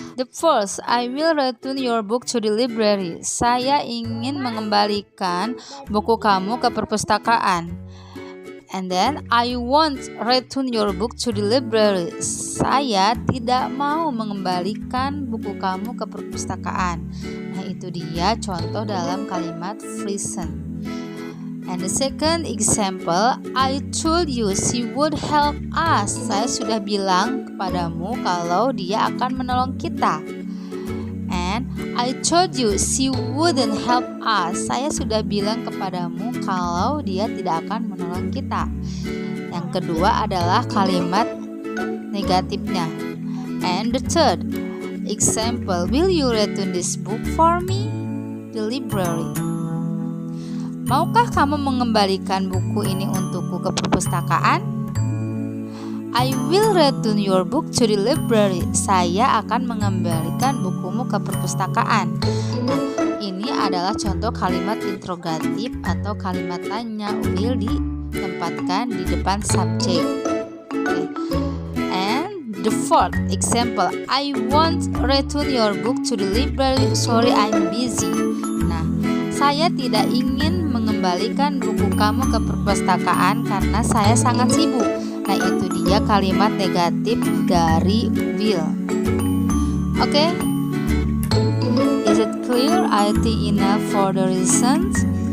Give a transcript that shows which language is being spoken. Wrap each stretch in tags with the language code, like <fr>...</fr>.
<en>The first, I will return your book to the library.</en> <id>Saya ingin mengembalikan buku kamu ke perpustakaan.</id> <en>And then, I won't return your book to the library.</en> <id>Saya tidak mau mengembalikan buku kamu ke perpustakaan. Nah, itu dia contoh dalam kalimat present.</id> <en>And the second example, I told you she would help us.</en> <id>Saya sudah bilang kepadamu kalau dia akan menolong kita.</id> <en>And I told you she wouldn't help us.</en> <id>Saya sudah bilang kepadamu kalau dia tidak akan menolong kita. Yang kedua adalah kalimat negatifnya.</id> <en>And the third example, will you return this book for me? The library.</en> <id>Maukah kamu mengembalikan buku ini untukku ke perpustakaan?</id> <en>I will return your book to the library.</en> <id>Saya akan mengembalikan bukumu ke perpustakaan. Nah, ini adalah contoh kalimat interrogatif atau kalimat tanya. Will ditempatkan di depan subjek. Okay.</id> <en>And the fourth example, I won't return your book to the library. Sorry, I'm busy.</en> <id>Nah, saya tidak ingin mengembalikan buku kamu ke perpustakaan karena saya sangat sibuk. Nah, itu dia kalimat negatif dari will.</id> <en>Oke? Is it clear? I think enough for the reasons.</en>